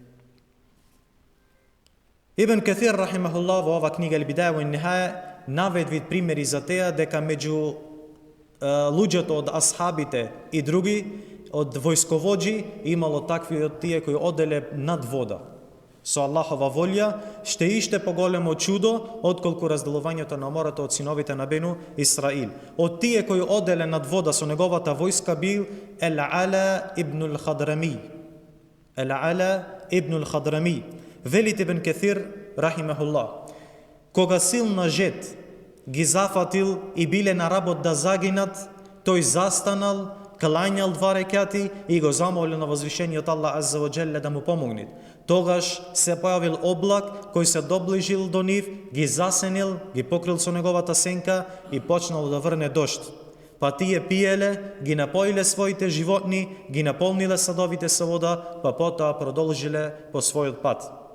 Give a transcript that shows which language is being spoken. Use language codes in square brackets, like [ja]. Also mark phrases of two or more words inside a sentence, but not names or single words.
[mk] Ибн Каthир рахимахуллах во ова книга Ал-Бидая ва Ан-Нихая наведи примери за теа дека меѓу луѓето од асхабите и други од војсковоđи имало такви од тие кои оделе над вода. Со Аллахова волја ще поголемо чудо отколку разделувањето на морето од синовите на Бену Исраил. Од тие кои оделе над вода со неговата војска бил Ал-Ала ибн Ал-Хадрами. Ал-Ала ибн Ал-Хадрами. Велит Ибн Каthир рахимахуллах, кога силна жет ги зафатил и биле на работ да загинат, тој застанал, клањал 2 рекати и го замолил на возвишениот Аллах [ar] عز وجل [mk] да му помогне. Тогаш се појавил облак кој се доближил до нив, ги засенил, ги покрил со неговата сенка и почнал да врне дожд. Па тие пиеле, ги напоиле своите животни, ги наполниле садовите со вода, па потоа продолжиле по својот пат.